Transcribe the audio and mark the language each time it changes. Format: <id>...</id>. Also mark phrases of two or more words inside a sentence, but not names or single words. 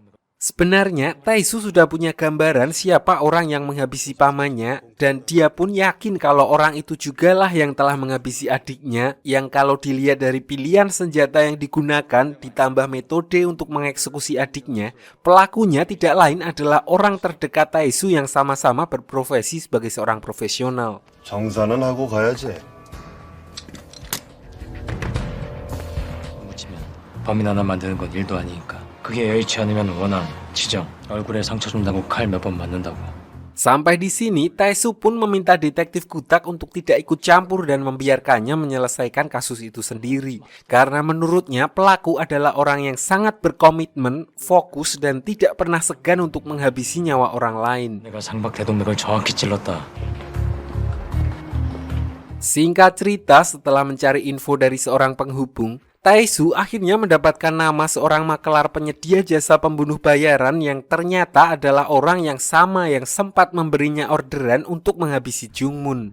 <id>Sebenarnya, Tae-su sudah punya gambaran siapa orang yang menghabisi pamannya, dan dia pun yakin kalau orang itu jugalah yang telah menghabisi adiknya, yang kalau dilihat dari pilihan senjata yang digunakan ditambah metode untuk mengeksekusi adiknya, pelakunya tidak lain adalah orang terdekat Tae-su yang sama-sama berprofesi sebagai seorang profesional.</id> <ko>정산은 하고 가야지. 범인 하나 만드는 건 일도 아니니까. 그게 여의치 않으면 원함, 지정, 얼굴에 상처 준다고 칼 몇 번 맞는다고.</ko> <id>Sampai di sini, Tae-su pun meminta detektif Gutak untuk tidak ikut campur dan membiarkannya menyelesaikan kasus itu sendiri. Karena menurutnya pelaku adalah orang yang sangat berkomitmen, fokus, dan tidak pernah segan untuk menghabisi nyawa orang lain.</id> <ko>내가 상박대동맥을 정확히 찔렀다.</ko> <id>Singkat cerita, setelah mencari info dari seorang penghubung, Tae-su akhirnya mendapatkan nama seorang makelar penyedia jasa pembunuh bayaran yang ternyata adalah orang yang sama yang sempat memberinya orderan untuk menghabisi Jungmun.</id>